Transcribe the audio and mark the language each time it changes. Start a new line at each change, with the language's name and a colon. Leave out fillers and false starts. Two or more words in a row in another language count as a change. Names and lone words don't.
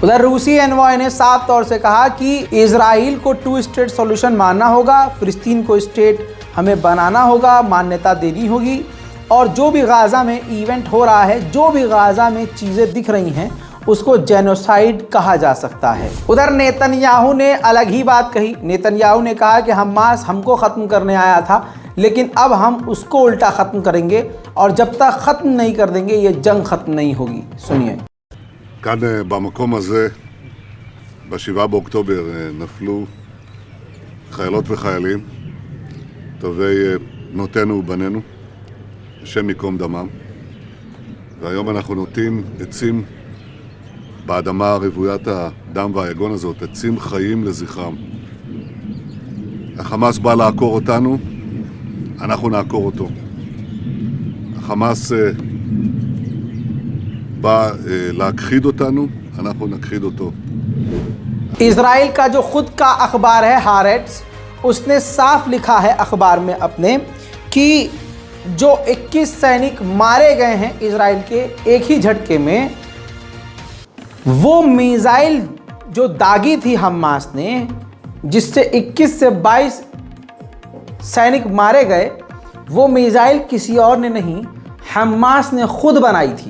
Hindi: उधर रूसी एनवॉय ने साफ तौर से कहा कि इजराइल को
English: 2 state solution
Hindi: मानना होगा, फिलिस्तीन को स्टेट हमें बनाना होगा, मान्यता देनी होगी, और जो भी गाजा में इवेंट हो रहा है, जो भी गाजा में चीज़ें दिख रही हैं, उसको जेनोसाइड कहा जा सकता है। उधर नेतन्याहू ने अलग ही बात कही। नेतन्याहू ने कहा कि हमास हमको ख़त्म करने आया था, लेकिन अब हम उसको उल्टा ख़त्म करेंगे, और जब तक ख़त्म नहीं कर देंगे ये जंग ख़त्म नहीं होगी। सुनिए।
Hebrew: כאן במקום הזה, ב7 באוקטובר, נפלו חיילות וחיילים, טובי בנותינו ובנינו, השם ייקום דמם. והיום אנחנו נוטעים עצים באדמה רוויית הדם והיגון הזאת, עצים חיים לזכרם. החמאס בא לעקור אותנו, אנחנו נעקור אותו. החמאס בא להכחיד אותנו, אנחנו נכחיד אותו.
Hindi: इजराइल का जो खुद का अखबार है हारेट्स, उसने साफ लिखा है अखबार में अपने कि जो 21 सैनिक मारे गए हैं इजराइल के एक ही झटके में, वो मिसाइल जो दागी थी हमास ने, जिससे 21 से 22 सैनिक मारे गए, वो मिसाइल किसी और ने नहीं, हमास ने खुद बनाई थी।